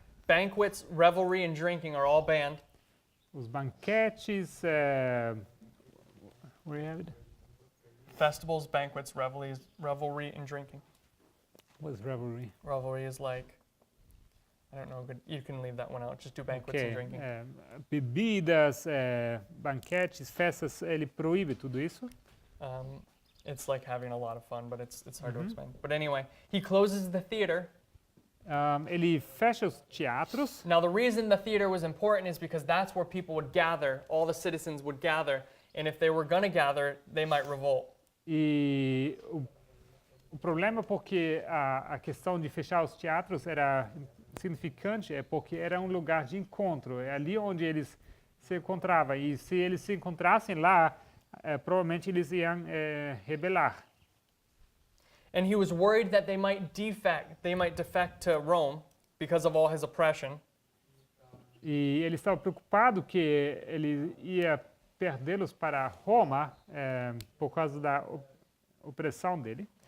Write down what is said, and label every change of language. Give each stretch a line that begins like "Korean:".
English: banquets, revelry, and drinking are all banned.
Portuguese: os banquetes,
English: where you have it? Festivals, banquets, revelry, and drinking. What's revelry? Revelry is like I don't know. Good. You can leave that one out. Just do banquets and drinking.
Portuguese: Bebidas, banquetes, festas, ele proíbe tudo isso.
English: It's like having a lot of fun, but it's hard to explain. But anyway, he closes the theater.
Portuguese: Ele fecha os teatros.
English: Now, the reason the theater was important is because that's where people would gather, all the citizens would gather, and if they were going to gather, they might revolt.
Portuguese: E o problema porque a questão de fechar os teatros era significante é porque era um lugar de encontro, é ali onde eles se encontravam. E se eles se encontrassem lá, provavelmente eles iam rebelar.
English: And he was worried that they might defect to Rome because of all his oppression.
Portuguese: E ele estava preocupado que ele ia perdê-los para Roma por causa da opressão dele.